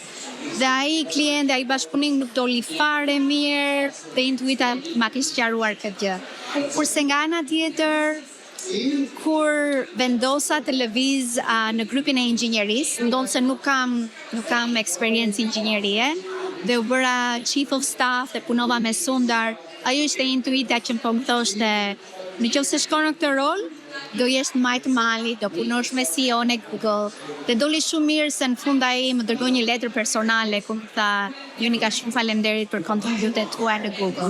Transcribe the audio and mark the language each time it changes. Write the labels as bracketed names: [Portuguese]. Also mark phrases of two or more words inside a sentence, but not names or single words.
[Albanian] Dhe ai klient, ai bashkëpunim nuk doli fare mirë dhe intuita ma kishte sqaruar këtë gjë. Kurse nga ana tjetër, kur vendosa të lëviz në grupin e inxhinierisë, ndonse nuk kam eksperiencë inxhinierie, dhe u bëra [English] chief of staff [Albanian] dhe punova me Sundar, ajo ishte intuita që më thoshte, nëse shkon në këtë rol, do jesh në majtë mali, do punosh me CEO në Google, dhe doli shumë mirë se në fund ai më dërgoi një letër personale ku më tha: Jonika, shumë faleminderit për kontributet tua në Google.